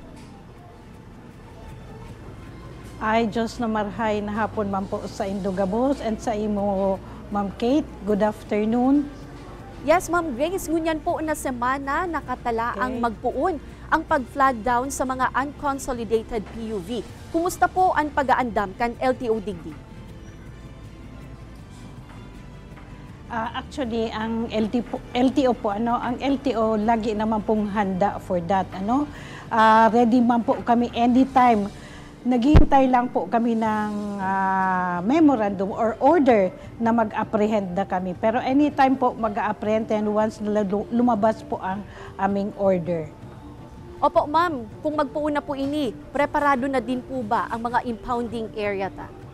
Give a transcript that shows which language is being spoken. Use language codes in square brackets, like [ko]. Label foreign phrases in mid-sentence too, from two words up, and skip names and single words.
[bik] Ay, Diyos na marhay na hapon man po sa Indogabos and sa imo, Ma'am Kate. [en] Good afternoon. [bik] Yes, Ma'am Grace, ngunyan po na semana nakatala ang magpuon ang pag-flag down sa mga [en] unconsolidated PUV. [bik] Kumusta po ang pag-aandam kan LTO Digdi? [tl] Actually, ang LTO po, ang LTO lagi naman pong handa [en] for that. [tl] Ready man po kami anytime. Naghihintay lang po kami ng [en] memorandum or order [tl] na mag-apprehend na kami. Pero anytime po mag-apprehend and once lumabas po ang aming order. [bik] Opo, ma'am, kung magpuuna po ini, preparado na din po ba ang mga impounding area ta?